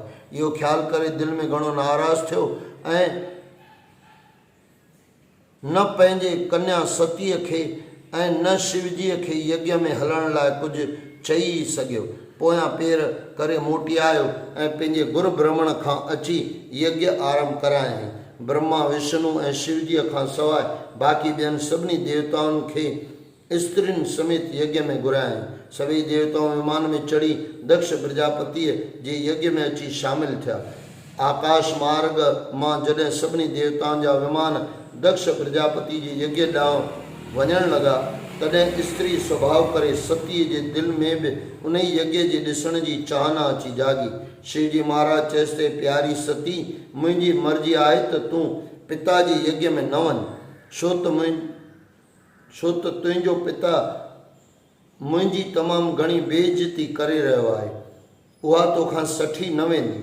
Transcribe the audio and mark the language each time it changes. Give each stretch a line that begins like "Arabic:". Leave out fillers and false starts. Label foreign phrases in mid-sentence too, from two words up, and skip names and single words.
Sindhi: इहो ख़्यालु करे दिलि में घणो नाराज़ थियो ऐं न पंहिंजे कन्या सतीअ खे ऐं न शिवजीअ खे यज्ञ में हलण लाइ कुझु चई सघियो। पोयां पेर करे मोटी आयो ऐं पंहिंजे गुरु ब्राह्मण खां अची यज्ञ आरंभ करायईं। ब्रह्मा विष्णु ऐं शिवजीअ खां सवाइ बाक़ी ॿियनि सभिनी देवताउनि खे स्त्रियुनि समेत यज्ञ में घुरायईं। सभई देवताऊं विमान में चढ़ी दक्ष प्रजापतिअ जे यज्ञ में अची शामिल थिया। आकाश मार्ग मां जॾहिं सभिनी देवताउनि जा विमान दक्ष प्रजापति जे यज्ञ ॾांहुं वञण लॻा, तॾहिं स्त्री स्वभाव करे सतीअ जे दिलि में बि उन ई यज्ञ जे ॾिसण जी चाहना अची जागी। शिवजी महाराज चयसि ते प्यारी सती, मुंहिंजी मर्ज़ी आहे त तूं पिता जे यज्ञ में न वञ, छो त तुंहिंजो पिता मुंहिंजी तमामु घणी बेइज़ती करे रहियो आहे, उहा तोखां सठी न वेंदी।